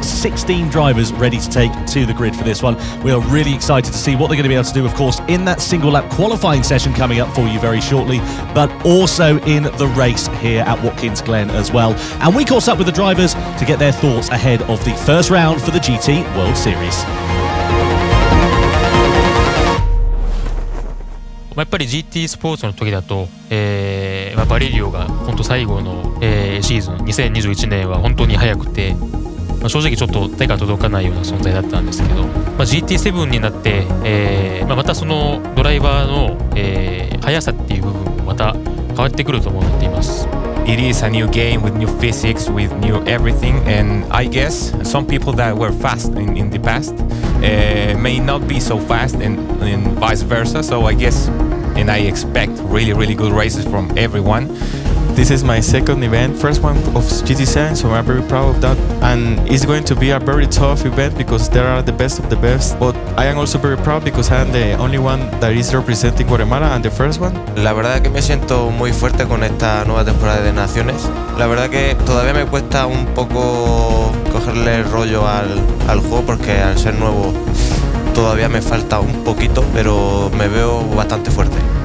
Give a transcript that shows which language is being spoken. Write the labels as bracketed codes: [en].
[en] 16 drivers ready to take to the grid for this one. We are really excited to see what they're going to be able to do, of course, in that single lap qualifying session coming up for you very shortly, but also in the race here at Watkins Glen as well. And we caught up with the drivers to get their thoughts ahead of the first round for the GT World Series. [ja] やっぱり GT スポーツの時だと、バレリオが本当最後の、シーズン2021年は本当に速くて、正直ちょっと手が届かないような存在だったんですけど、GT7 になって、またそのドライバーの、速さっていう部分もまた変わってくると思っています。 [en] It is a new game with new physics, with new everything, and I guess some people that were fast in the past may not be so fast, and vice versa. So I guess, and I expect really good races from everyone. This is my second event, first one of GT7, so I'm very proud of that. And it's going to be a very tough event because there are the best of the best. But I am also very proud because I am the only one that is representing Guatemala and the first one. [es] La verdad que me siento muy fuerte con esta nueva temporada de Naciones. La verdad que todavía me cuesta un poco cogerle el rollo al juego porque al ser nuevo todavía me falta un poquito, pero me veo bastante fuerte.